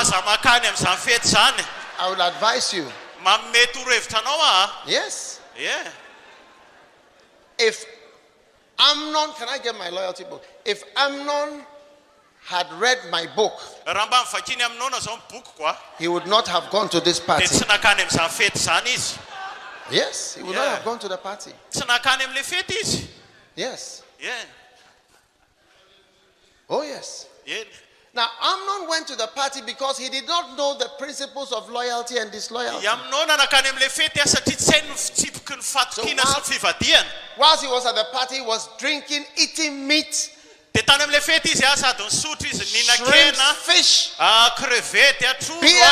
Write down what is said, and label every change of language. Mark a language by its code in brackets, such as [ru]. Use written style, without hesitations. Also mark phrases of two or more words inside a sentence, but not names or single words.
[mg] aza makany amin'izany fety zany. [en] I will advise you. [mg] Manome torohevitra anao [en] Yes. yeah. If Amnon, can I get my loyalty book? If Amnon had read my book, [mg] Raha mba mivakiny aminona zao ny boky [en] he would not have gone to this [mg] dia [en] party. [mg] tsy nakany amin'izany fety zany izy. [en] Yes, he would not Yeah. have gone to the party. [mg] Tsy nakany amin'ilay fety izy. [en] Yes. Yeah. Oh, yes. Yeah. Now, Amnon went to the party because he did not know the principles of loyalty and disloyalty. So whilst he was at the party, he was drinking, eating meat, shrimp, fish, beer.